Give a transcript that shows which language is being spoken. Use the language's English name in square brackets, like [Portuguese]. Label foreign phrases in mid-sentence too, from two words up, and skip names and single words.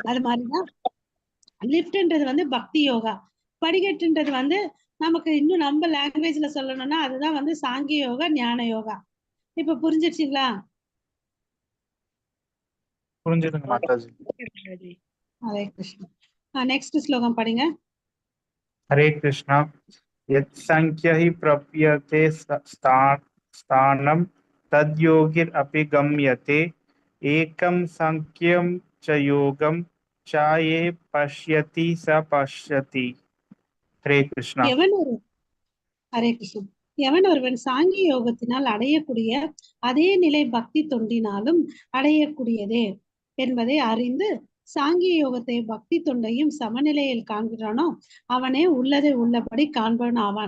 [Tamil] அது மாதிரிதான் லிஃப்ட்ன்றது வந்து பக்தி யோகா, படிக்கட்டுன்றது வந்து நமக்கு இன்னும் நம்ம லாங்குவேஜ்ல சொல்லணும்னா அதுதான் வந்து சாங்கிய யோகா, ஞான யோகா. இப்ப புரிஞ்சிருச்சுங்களா? புரிஞ்சுதுங்க மாதாஜி. ஹரே கிருஷ்ணா. நெக்ஸ்ட் ஸ்லோகம் படிங்க. [Sanskrit] हरे कृष्णा। यत्संख्य हि प्रप्यते स्थानं तद्योगिरपि गम्यते एकं संख्यं च योगं च ये पश्यति स पश्यति। हरे कृष्णा। [Tamil] ஹரே கிருஷ்ணன். எவன் ஒருவன் சாங்கிய யோகத்தினால் அடையக்கூடிய அதே நிலை பக்தி தொண்டினாலும் அடையக்கூடியதே என்பதை அறிந்து சாங்கிய யோகத்தை பக்தி தொண்டையும் சமநிலையில் காண்கிறானோ அவனே உள்ளதை உள்ளபடி காண்பவன் ஆவான்.